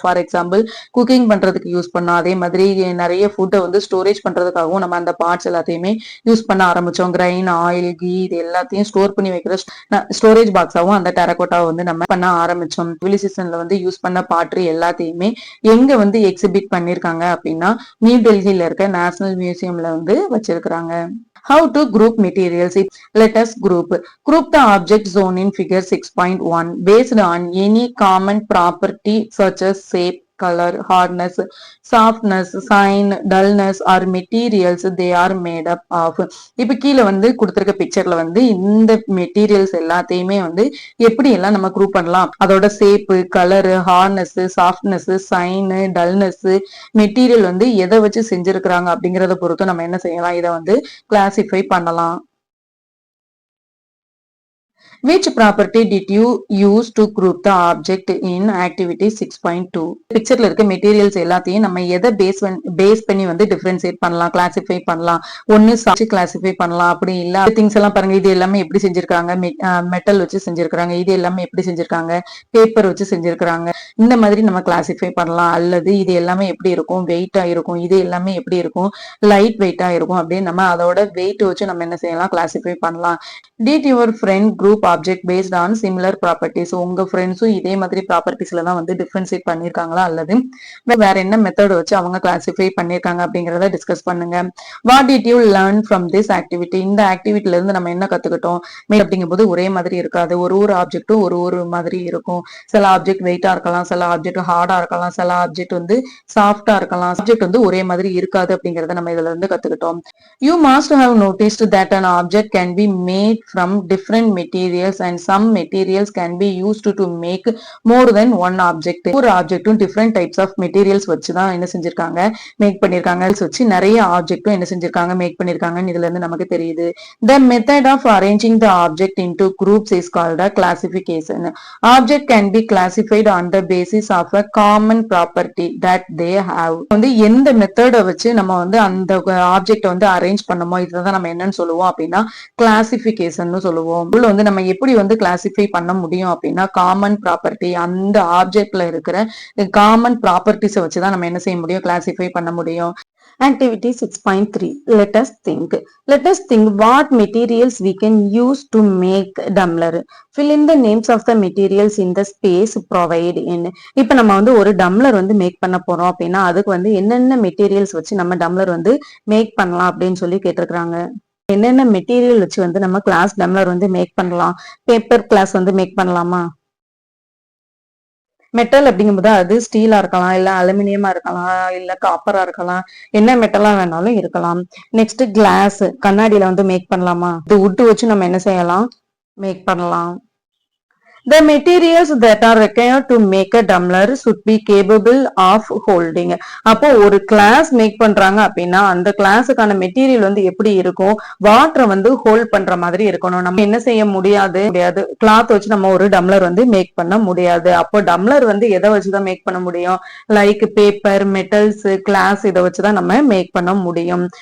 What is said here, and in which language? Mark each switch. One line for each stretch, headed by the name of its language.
English: for example
Tamil: cooking பண்றதுக்கு use பண்ணோம். அதே மாதிரி நிறைய ஃபுட்டை வந்து ஸ்டோரேஜ் பண்றதுக்காகவும் நம்ம அந்த பார்ட்ஸ் எல்லாத்தையுமே யூஸ் பண்ண ஆரம்பிச்சோம். கிரைன், ஆயில், கீ இது எல்லாத்தையும் ஸ்டோர் பண்ணி வைக்கிற ஸ்டோரேஜ் பாக்ஸாவும் அந்த டெரகோட்டாவை வந்து நம்ம பண்ண ஆரம்பிச்சோம். சிவிலைசேஷன்ல வந்து யூஸ் பண்ண பாட்ரி எல்லாத்தையுமே எங்க வந்து எக்ஸிபிட் பண்ணிருக்காங்க அப்படின்னா நியூ டெல்லியில இருக்க நேஷனல் மியூசியம்ல வந்து வச்சிருக்காங்க.
English: How to group materials? Let us group the object zone in figure 6.1 based on any common property such as shape, color, hardness, softness, sign, dullness or materials they are made up of.
Tamil: இப்ப கீழே வந்து கொடுத்திருக்க பிக்சர்ல வந்து இந்த materials எல்லாத்தையுமே வந்து எப்படி எல்லாம் நம்ம குரூப் பண்ணலாம், அதோட shape, colour, hardness, softness, sign, dullness, material வந்து எதை வச்சு செஞ்சிருக்கிறாங்க அப்படிங்கறத பொறுத்து நம்ம என்ன செய்யலாம், இதை வந்து கிளாசிஃபை பண்ணலாம்.
English: Which property did you use to group the object in activity 6.2?
Tamil: பிக்சர்ல இருக்க மெட்டீரியல்ஸ் எல்லாத்தையும் நம்ம எதை பேஸ் பண்ணி வந்து டிஃபரன்சியேட் பண்ணலாம், கிளாசிஃபை பண்ணலாம். ஒன்னு சாட்சி கிளாசிஃபை பண்ணலாம், அப்படி இல்ல திங்ஸ் எல்லாம் பாருங்க, இது எல்லாமே எப்படி செஞ்சிருக்காங்க, மெட்டல் வச்சு செஞ்சிருக்காங்க, இது எல்லாமே எப்படி செஞ்சிருக்காங்க, பேப்பர் வச்சு செஞ்சிருக்காங்க. இந்த மாதிரி நம்ம கிளாசிஃபை பண்ணலாம். அல்லது இது எல்லாமே எப்படி இருக்கும், வெயிட்டா இருக்கும், இது எல்லாமே எப்படி இருக்கும், லைட் வெயிட்டா இருக்கும் அப்படின்னு நம்ம அதோட வெயிட் வச்சு நம்ம என்ன செய்யலாம், கிளாசிஃபை பண்ணலாம்.
English: Did your friend group object based on similar properties?
Tamil: உங்க ஃப்ரெண்ட்ஸும் இதே மாதிரி ப்ராப்பர்ட்டிஸ்ல தான் வந்து டிஃபரன்ஷியேட் பண்ணிருக்காங்களா, அல்லது வேற என்ன மெத்தட் வச்சு அவங்க கிளாசிஃபை பண்ணிருக்காங்க அப்படிங்கறத டிஸ்கஸ் பண்ணுங்க.
English: What did you learn from this activity?
Tamil: இந்த ஆக்டிவிட்டில இருந்து நம்ம என்ன கத்துக்கிட்டோம் அப்படிங்கும்போது ஒரே மாதிரி இருக்காது. ஒரு ஆப்ஜெக்டும் ஒரு மாதிரி இருக்கும். சில ஆப்ஜெக்ட் வெயிட்டா இருக்கலாம், சில ஆப்ஜெக்ட் ஹார்டா இருக்கலாம், சில ஆப்ஜெக்ட் வந்து சாஃப்டா இருக்கலாம். ஆப்ஜெக்ட் வந்து ஒரே மாதிரி இருக்காது அப்படிங்கறத நம்ம இதுல இருந்து கத்துக்கிட்டோம்.
English: You must have noticed that an object can be made from different materials and some materials can be used to make more than one object.
Tamil: ஒரு ஆப்ஜெக்டும்
English: different types of materials
Tamil: வச்சு தான் என்ன செஞ்சிருக்காங்க, மேக் பண்ணிருக்காங்க. வச்சு நிறைய ஆப்ஜெக்டும் என்ன செஞ்சிருக்காங்க, மேக் பண்ணிருக்காங்கன்னு இதுல இருந்து நமக்கு தெரியுது.
English: The method of arranging the object into groups is called a classification. Object can be classified on the basis of a common property that they have.
Tamil: வந்து எந்த மெத்தட வச்சு நம்ம வந்து அந்த ஆப்ஜெக்ட் வந்து அரேஞ்ச் பண்ணமோ இதுதான் நம்ம என்னன்னு சொல்லுவோம் அப்படின்னா கிளாசிபிகேஷன் சொல்லுவோம். வந்து நம்ம எப்படி வந்து கிளாசிஃபை பண்ண முடியும் அப்படின்னா காமன் ப்ராப்பர்ட்டி, அந்த ஆப்ஜெக்ட்ல இருக்கிற காமன் ப்ராப்பர்ட்டிஸை வச்சுதான் நம்ம என்ன செய்ய முடியும், கிளாசிஃபை பண்ண முடியும்.
English: Activity 6.3. Let us think. Let us think what materials we can use to make tumbler. Fill in the names of the materials in the space provided in.
Tamil: இப்ப நம்ம வந்து ஒரு டம்ளர் வந்து மேக் பண்ண போறோம் அப்படின்னா அதுக்கு வந்து என்னென்ன மெட்டீரியல்ஸ் வச்சு நம்ம டம்ளர் வந்து மேக் பண்ணலாம் அப்படின்னு சொல்லி கேட்டிருக்காங்க. என்னென்ன மெட்டீரியல் வச்சு வந்து நம்ம கிளாஸ் டம்ளர் வந்து மேக் பண்ணலாம். பேப்பர் கிளாஸ் வந்து மேக் பண்ணலாமா? மெட்டல் அப்படிங்கும்போது அது ஸ்டீலா இருக்கலாம், இல்ல அலுமினியமா இருக்கலாம், இல்ல காப்பரா இருக்கலாம், என்ன மெட்டலா வேணாலும் இருக்கலாம். நெக்ஸ்ட் கிளாஸ், கண்ணாடியில வந்து மேக் பண்ணலாமா? இது வுட் வச்சு நம்ம என்ன செய்யலாம், மேக் பண்ணலாம்.
English: The materials that are required to make a tumbler should be capable of holding.
Tamil: அப்போ ஒரு கிளாஸ் மேக் பண்றாங்க அப்படின்னா அந்த கிளாஸுக்கான மெட்டீரியல் வந்து எப்படி இருக்கும், வாட்டரை வந்து ஹோல்ட் பண்ற மாதிரி இருக்கணும். நம்ம என்ன செய்ய முடியாது, கிளாத் வச்சு நம்ம ஒரு டம்ளர் வந்து மேக் பண்ண முடியாது. அப்போ டம்ளர் வந்து எதை வச்சுதான் மேக் பண்ண முடியும், லைக் பேப்பர், மெட்டல்ஸ், கிளாஸ் இதை வச்சுதான் நம்ம மேக் பண்ண முடியும்.